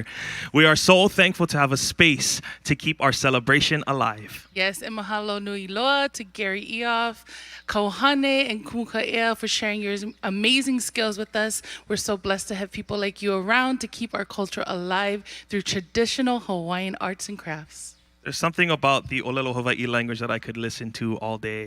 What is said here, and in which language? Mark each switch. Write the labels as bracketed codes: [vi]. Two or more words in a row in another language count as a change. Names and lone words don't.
[en] We are so thankful to have a space to keep our celebration alive. Yes, and [haw] mahalo nui loa [en] to Gary Eoff, Kauhane, and Kumuka'ea for sharing your amazing skills with us. We're so blessed to have people like you around to keep our culture alive through traditional Hawaiian arts and crafts. There's something about the Olelo Hawaii language that I could listen to all day.